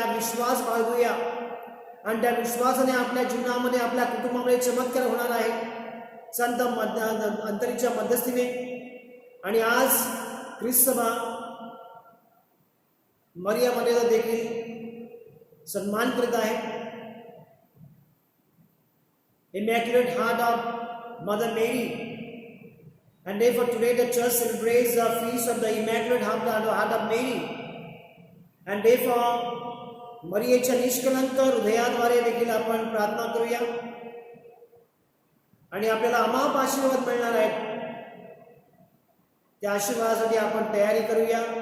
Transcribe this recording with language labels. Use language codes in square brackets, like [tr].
[mr] हा विश्वास बाळगूया आणि त्या विश्वासाने आपल्या जीवनामध्ये, आपल्या कुटुंबामध्ये चमत्कार होणार आहे संत अंतरीच्या मध्यस्थीने. आणि आज ख्रिस्त सभा मरिया मर्यादा देखील सन्मान करीत आहे. [en] Immaculate Heart of Mother Mary, and therefore today the church celebrates the feast of the Immaculate Heart of Mary, and therefore [mr] मरियेच्या निष्कलंक हृदयाद्वारे देखील आपण प्रार्थना करूया आणि आपल्याला अमाप आशीर्वाद मिळणार आहेत. त्या आशीर्वादासाठी आपण तयारी करूया.